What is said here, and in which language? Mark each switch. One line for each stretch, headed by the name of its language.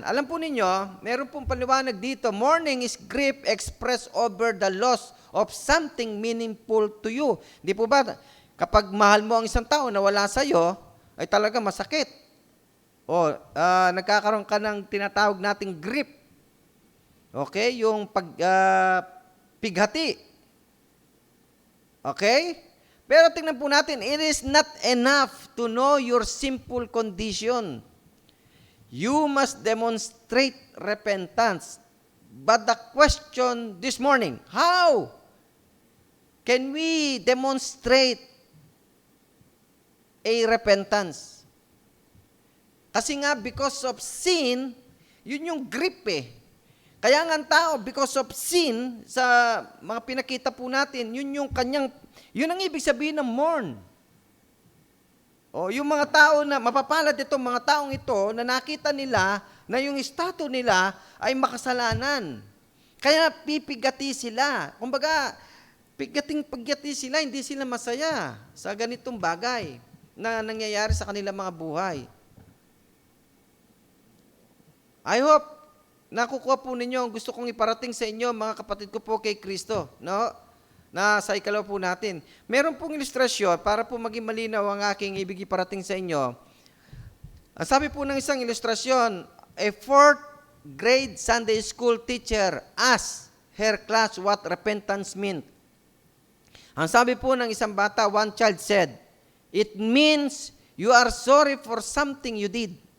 Filipino: Alam po ninyo, meron pong paliwanag dito,
English: mourning is grief expressed over the loss of something meaningful to you.
Filipino: Di po ba, kapag mahal mo ang isang tao na wala sa'yo, ay talaga masakit. O, nagkakaroon ka ng tinatawag nating grief. Okay? Yung pighati. Okay? Pero tingnan po natin,
English: it is not enough to know your simple condition. You must demonstrate repentance. But the question this morning, how can we demonstrate a repentance?
Filipino: Kasi nga,
English: because of sin,
Filipino: yun yung grip eh. Kaya nga ang tao,
English: because of sin,
Filipino: sa mga pinakita po natin, yun ang ibig sabihin ng mourn. O, yung mga tao na, mapapalad itong mga taong ito, na nakita nila na yung estado nila ay makasalanan. Kaya pipigati sila. Kumbaga, piggati sila, hindi sila masaya sa ganitong bagay na nangyayari sa kanilang mga buhay. I hope, nakukuha po ninyo ang gusto kong iparating sa inyo, mga kapatid ko po kay Kristo. No? Na sa ikalaw po natin. Meron pong ilustrasyon para po maging malinaw ang aking ibig iparating sa inyo. Ang sabi po ng isang ilustrasyon,
English: a 4th grade Sunday school teacher asked her class what repentance meant.
Filipino: Ang sabi po ng isang bata,
English: one child said, it means you are sorry for something you did.